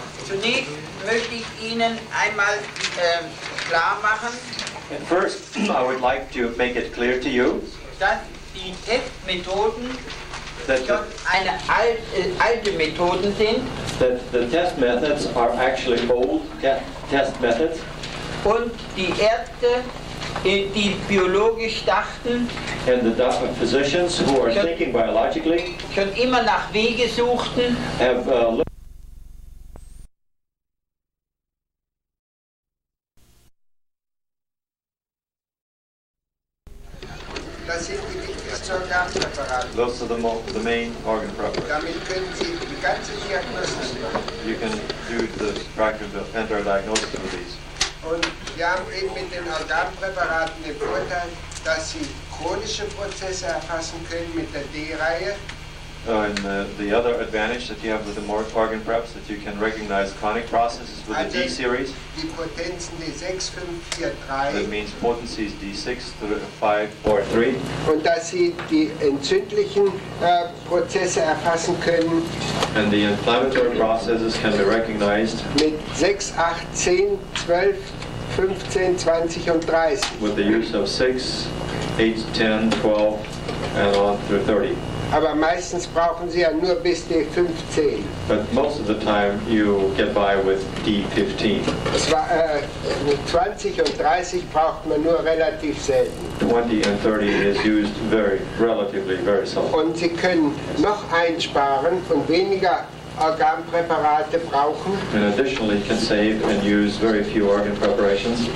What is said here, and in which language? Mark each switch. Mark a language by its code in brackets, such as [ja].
[de] Zunächst möchte ich Ihnen einmal klar machen, [en] And first, I would like to make it clear to you [de] dass die Testmethoden [en] that [de] schon eine alte Methoden sind [en] the test methods are actually old test methods, [de] und die Ärzte, die biologisch dachten, [en] and the physicians who are thinking biologically [de] schon immer nach Wege suchten, [en] have looked. [de] Das sind die wichtigsten Organpräparate. [en] Those are the main organ preparations. [de] Damit können Sie die ganze Diagnostik machen. [en] You can do the practice of entire diagnosis with these. [de] Und wir haben eben mit den Organpräparaten den Vorteil, dass Sie chronische Prozesse erfassen können mit der D-Reihe. [en] And the other advantage that you have with the more organ preps that you can recognize chronic processes with the D series. [de] Die Potenzen D6, 5, 4, [en] That 3. means potencies D6, 5, 4, 3. [de] Und dass Sie die entzündlichen Prozesse erfassen können [en] And the inflammatory processes can be recognized [de] mit 6, 8, 10, 12, 15, 20 und 30. [en] with the use of 6, 8, 10, 12, and on through 30. [de] Aber meistens brauchen Sie ja nur bis D15. [en] But most of the time you get by with D15. [de] Es war, 20 und 30 braucht man nur relativ selten. [en] 20 and 30 is used relatively very seldom. [de] Und Sie können noch einsparen und weniger Organpräparate brauchen, [en] And additionally you can save and use very few organ preparations